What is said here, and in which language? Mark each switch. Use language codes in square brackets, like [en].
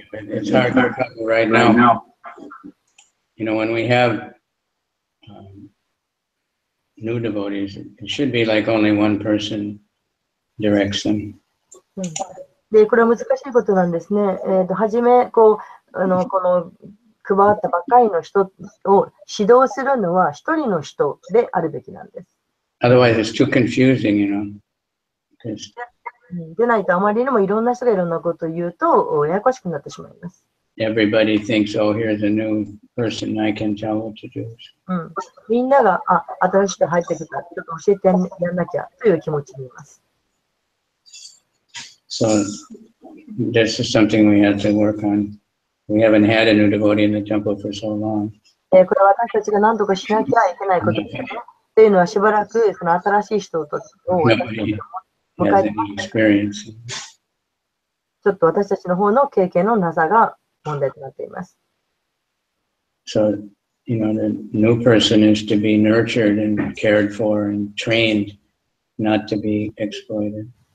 [en] It's hard to cover right now. When we have new devotees, it should be like only one person directs them. [ja] で、これは難しいことなんですね。はじめ、この配わったばっかりの人を指導するのは一人の人であるべきなんです。 [en] Otherwise, it's too confusing, [ja] でないとあまりにもいろんな人がいろんなことを言うとややこしくなってしまいます。 [en] Everybody thinks, oh, here's a new person, I can tell what to do. [ja] みんなが、新しく入ってきた、ちょっと教えてやんなきゃという気持ちにいます。 [en] So this is something we have to work on. We haven't had a new devotee in the temple for so long. [ja] これは私たちが何とかしなきゃいけないことですね。というのはしばらくその新しい人を [en] Nobody has any experience. [ja] ちょっと私たちの方の経験のなさが問題となっています。 [en] So, the new person is to be nurtured and cared for and trained, not to be exploited.